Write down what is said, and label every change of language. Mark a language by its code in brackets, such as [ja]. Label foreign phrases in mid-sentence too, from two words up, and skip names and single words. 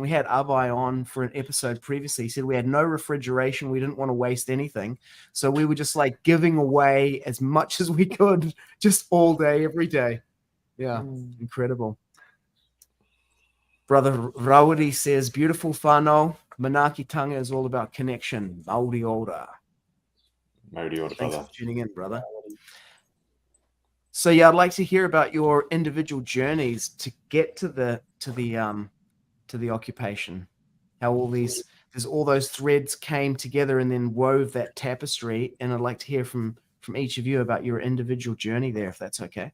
[en] We had Abai on for an episode previously. He said we had no refrigeration. We didn't want to waste anything. So we were just like giving away as much as we could just all day, every day. Yeah, incredible. Brother Rawadi says, beautiful whānau. Manaaki Tanga is all about connection. [mi] Maori ora. Maori ora, [en] Thanks brother. for tuning in, brother. So yeah, I'd like to hear about your individual journeys to get to the occupation. How all those threads came together and then wove that tapestry. And I'd like to hear from each of you about your individual journey there, if that's okay.